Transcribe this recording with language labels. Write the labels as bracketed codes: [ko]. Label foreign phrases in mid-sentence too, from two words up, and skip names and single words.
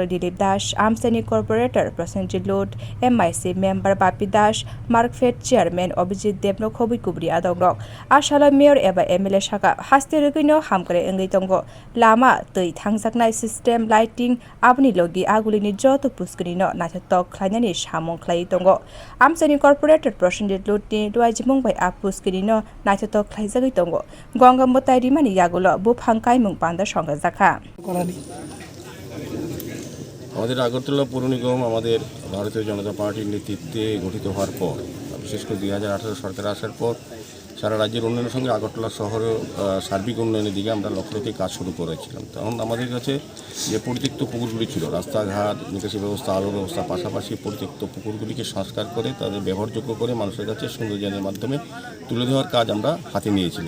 [trp] Dilip Das Amsani Corporator Prasenjit Lot MIC Member Bapi Das Markfed Chairman Obijit Debno Khobi Kubri Adogrok ashalo Mayor eba MLA Shaka haste rugino hamkare engai tongo lama tei thangjaknai [en] system lighting [trp] abni logi agulini joto puskrino naithothok khwlainani samung khlai tongo amsani corporator Prasenjit Lotni duaijimung bai a puskrino naithothok khlaijagai tongo ganga motai rimani yagulo bufang kaimung panda songa jakha [bn] আমাদের আগরতলা পৌর নিগম আমাদের ভারতীয় জনতা পার্টির নেতৃত্বে গঠিত হওয়ার পর বিশেষ করে 2018 সরকার আসার পর সারা রাজ্যের উন্নয়নের সঙ্গে আগরতলা শহরের সার্বিক উন্নয়নের দিকে আমরা লক্ষ্য রেখে কাজ শুরু করেছিলাম। তখন আমাদের কাছে যে পরিত্যক্ত পুকুরগুলি ছিল রাস্তাঘাট নিকাশি ব্যবস্থা আলোর ব্যবস্থা পাশাপাশি পরিত্যক্ত পুকুরগুলিকে সংস্কার করে তাদের ব্যবহারযোগ্য করে মানুষের কাছে সৌন্দর্যের মাধ্যমে তুলে দেওয়ার কাজ আমরা হাতে নিয়েছিলাম।